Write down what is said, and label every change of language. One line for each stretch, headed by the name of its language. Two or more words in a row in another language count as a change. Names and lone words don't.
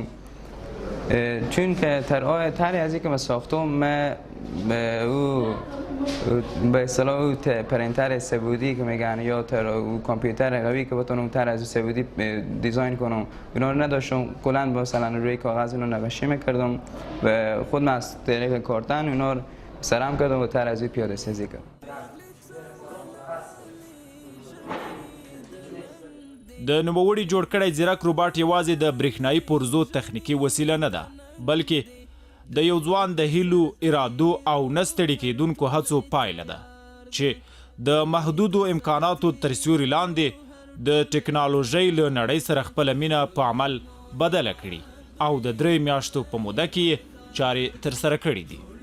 Persian: چون که طرحی از اینکه من ساختم من به اصطلاح او پرینتر سه‌بعدی که میگن یا او کامپیوتر قوی که بتونم طرح از سه‌بعدی دیزاین کنم اینا رو نداشتم. کلا مثلا روی کاغذ اینو نقاشی میکردم و خودم از طریق کارتن اینا رو سرم کردم و طرح از پیاده سازی کردم.
Pashto: د نوموړي جوړ کړی ځیرک روباټ یوازې د برېښنایي پرزو تخنیکي وسیله نه ده، بلکې د یو ځوان د هیلو، ارادو او نه ستړي کېدونکو هڅو پایله ده چې د محدودو امکاناتو تر سیوري لاندې د ټکنالوژۍ له نړۍ سره خپله مینه په عمل بدله کړي او د 3 میاشتو په موده کې یې چارې ترسره کړي دي.